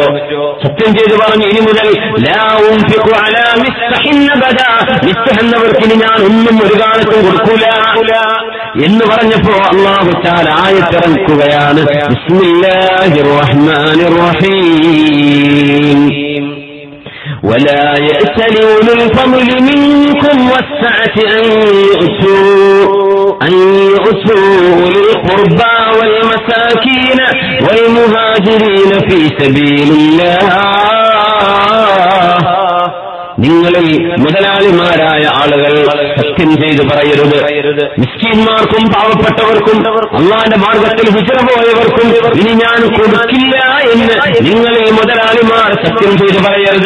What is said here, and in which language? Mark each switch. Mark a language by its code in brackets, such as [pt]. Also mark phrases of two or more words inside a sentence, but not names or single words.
[ml] സത്യം ചെയ്ത് പറഞ്ഞു ഇനി മുതൽ [ar] لا أنفق على مسطح أبدا, [ml] മിസ്തഹ് എന്നവർക്ക് ഇനി ഞാൻ ഒന്നും ഒരു കാലത്തും കൊടുക്കൂല എന്ന് പറഞ്ഞപ്പോ [ar] الله تعالى [ml] ആയത്തിറക്കുകയാണ്. [ar] بسم الله الرحمن الرحيم. ولا يأتل أولو الفضل منكم والسعة أن يؤتوا أولي القربى والمساكين والمهاجرين في سبيل الله. [ml] നിങ്ങളിൽ മുതലാളിമാരായ ആളുകൾ സത്യം ചെയ്ത് പറയരുത്. മിസ്കീന്മാർക്കും പാവപ്പെട്ടവർക്കും അള്ളാന്റെ മാർഗത്തിൽ ഹിജ്റ പോയവർക്കും ഇനി ഞാൻ കൊടുക്കില്ല എന്ന് നിങ്ങളിൽ മുതലാളിമാർ സത്യം ചെയ്ത് പറയരുത്.